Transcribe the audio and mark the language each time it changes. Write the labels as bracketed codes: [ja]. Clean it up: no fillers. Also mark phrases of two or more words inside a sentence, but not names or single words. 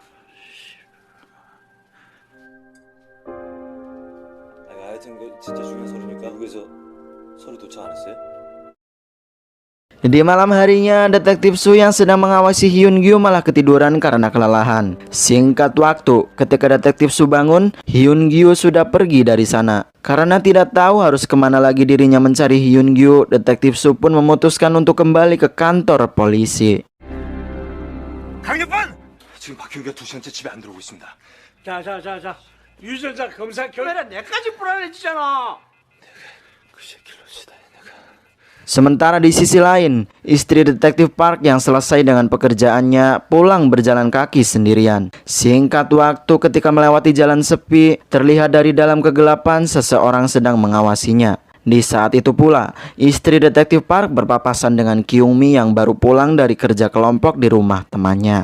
[id] Di malam harinya, Detektif Su yang sedang mengawasi Hyun Gyu malah ketiduran karena kelelahan. Singkat waktu, ketika Detektif Su bangun, Hyun Gyu sudah pergi dari sana. Karena tidak tahu harus kemana lagi dirinya mencari Hyun Gyu, Detektif Su pun memutuskan untuk kembali ke kantor polisi. [ko] 강력반! 지금 박형규가 2시간째 집에 안 들어오고 있습니다. 자. 유전자 검사 결과라 내까지 불안해지잖아. 그 새끼를 시다 내가. [id] Sementara di sisi lain, istri Detektif Park yang selesai dengan pekerjaannya pulang berjalan kaki sendirian. Singkat waktu ketika melewati jalan sepi, terlihat dari dalam kegelapan seseorang sedang mengawasinya. Di saat itu pula, istri Detektif Park berpapasan dengan Kyung-mi yang baru pulang dari kerja kelompok di rumah temannya.